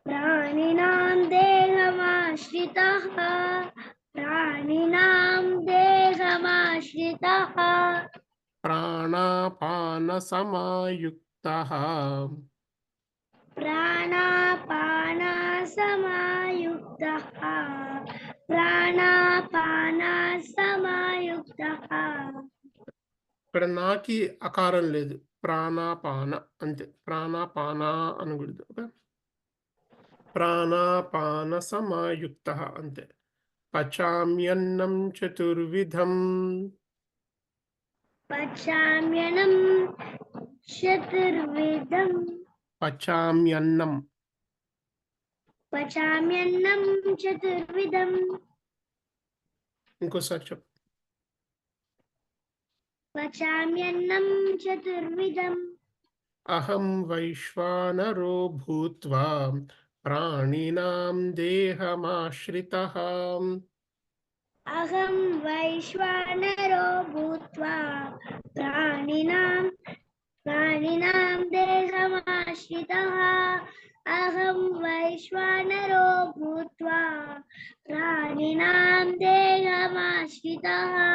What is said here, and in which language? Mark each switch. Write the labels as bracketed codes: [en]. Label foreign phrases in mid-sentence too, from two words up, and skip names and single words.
[sa] प्राणिनां देहमाश्रितः प्राणिनां देहमाश्रितः प्राणापानसमायुक्तः प्राणापानसमायुक्तः प्राणापानसमायुक्तः [te] ఇక్కడ నాకి అకారం లేదు, ప్రాణాపాన అంతే, ప్రాణాపాన అనకూడదు. ఓకే, ప్రాణాపాన సమాయుక్త అంతే. [sa] పచామ్యన్నం చతుర్విధం, पचाम्यन्नं चतुर्विधं పచామ్యన్నం पचाम्यन्नं चतुर्विधं [te] ఇంకోసారి చెప్పు. [sa] पचाम्यन्नं चतुर्विधं అహం వైశ్వానరో భూత్వా ప్రాణినాం దేహమాశ్రితః अहं वैश्वानरो भूत्वा प्राणिनां देहमाश्रितः अहं वैश्वानरो भूत्वा प्राणिनां देहमाश्रितः